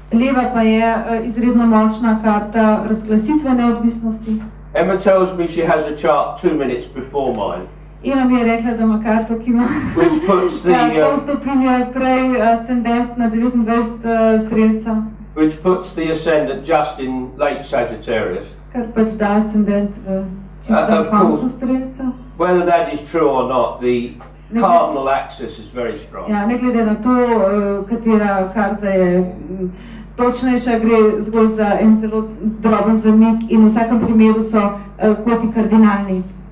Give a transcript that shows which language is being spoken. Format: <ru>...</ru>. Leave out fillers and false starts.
<sl>Leva pa je izredno močna karta razglasitve neodvisnosti.</sl> <en>Emma tells me she has a chart 2 minutes before mine.</en> <sl>Ema mi je rekla, da ima karto, ki ima pol stopinje prej ascendent na 29 strelca.</sl> <en>Which puts the ascendant just in late Sagittarius.</en> <sl>Kar pač da ascendent v čistem koncu strelca.</sl> <en>Whether that is true or not, the cardinal axis is very strong.</en> <sl>Ja, ne glede na to, katera karta je točnejša, gre zgolj za en zelo droben zamik in v vsakem primeru so koti kardinalni.</sl>